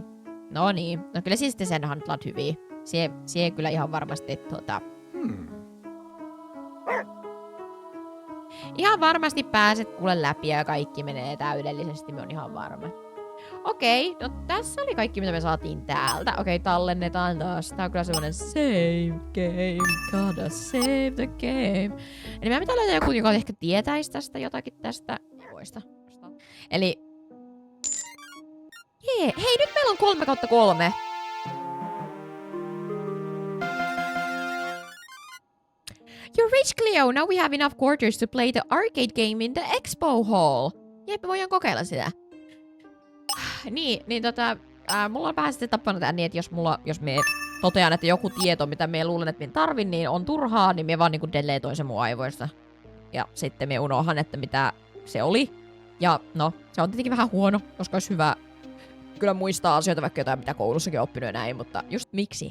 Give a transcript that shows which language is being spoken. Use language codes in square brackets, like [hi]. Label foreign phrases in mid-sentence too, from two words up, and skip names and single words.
[fi] No niin, no kyllä siis sen handlat hyvin. Sie kyllä ihan varmasti Ihan varmasti pääset kuule läpi ja kaikki menee täydellisesti, me on ihan varma. Okei, no tässä oli kaikki mitä me saatiin täältä. Okei, tallennetaan taas. Tää on kyllä semmonen [en] save game, gotta save the game. [fi] Eli meidän pitää löytää joku, joka ehkä tietäisi tästä jotakin tästä. Voista. Eli... Hei, nyt meillä on 3/3. [en] You're rich, Cleo! Now we have enough quarters to play the arcade game in the expo hall. [fi] Jep, me voidaan kokeilla sitä. Mulla on vähän sitten tapana tää niin, että jos me totean, että joku tieto, mitä me luulen, että me tarvin, niin on turhaa, niin me vaan niinku deletoin sen mun aivoista. Ja sitten me unohan, että mitä se oli. Ja no, se on tietenkin vähän huono, koska olisi hyvä kyllä muistaa asioita, vaikka jotain, mitä koulussakin on oppinut ja näin, mutta just miksi?